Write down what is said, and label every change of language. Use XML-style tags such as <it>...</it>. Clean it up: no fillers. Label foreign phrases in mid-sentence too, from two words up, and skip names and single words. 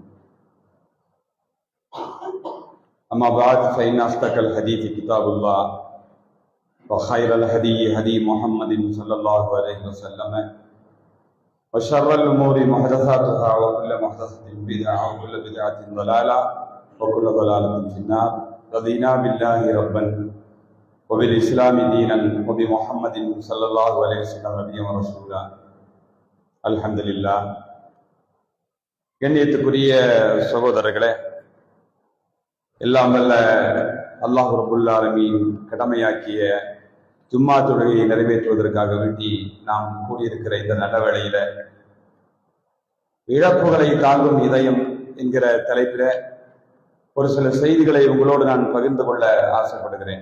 <ar>أما بعد فإن أصدق الحديث كتاب الله وخير الهدي هدي محمد صلى الله عليه وسلم وشر الأمور محدثاتها وكل محدثة بدعة وكل بدعة ضلالة وكل ضلالة في النار رضينا بالله ربا وبالإسلام دينا وبمحمد صلى الله عليه وسلم نبيا ورسولا الحمد لله.</ar> <ta>கண்ணியத்துக்குரிய சகோதரர்களே, எல்லாம் வல்ல அல்லாஹ்</ta> <ar>رب العالمين</ar> <ta>கடமையாக்கிய ஜும்மா தொழுகையை நிறைவேற்றுவதற்காக வேண்டி நாம் கூடியிருக்கிற இந்த நல்ல வேளையில இழப்புகளை தாங்கும் இதயம் என்கிற தலைப்பில ஒரு சில செய்திகளை உங்களோடு நான் பகிர்ந்து கொள்ள ஆசைப்படுகிறேன்.</ta>